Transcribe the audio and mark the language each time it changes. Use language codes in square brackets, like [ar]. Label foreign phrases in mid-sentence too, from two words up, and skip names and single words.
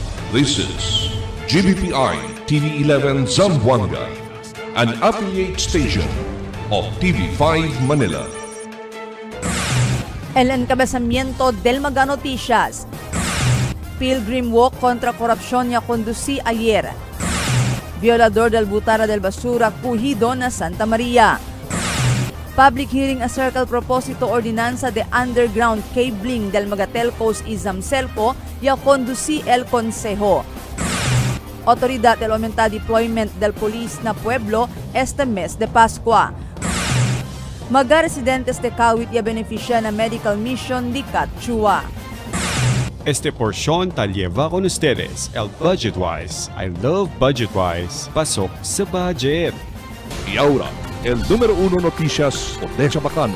[en] This is GBPI TV11 Zamboanga, an affiliate station of TV5 Manila. [cbk] El encabezamiento del Mega Noticias. Pilgrim Walk contra corrupción ya conducí ayer. Violador del Butara del Basura cogido na Santa Maria. [en] Public hearing [cbk] acerca el propósito ordinanza de [en] underground cabling [cbk] del Megatelcos y Zamcelco ya conducí el Consejo. Autoridad del aumenta deployment del police na pueblo este mes de Pascua. Mga residentes de Kawit ya beneficia na [en] medical mission [cbk] di Catchua. Este porción te lleva con ustedes el Budgetwise. [en] I love Budgetwise. [tl] Pasok sa budget. [cbk] Y ahora, el número 1 noticias de Chabacano.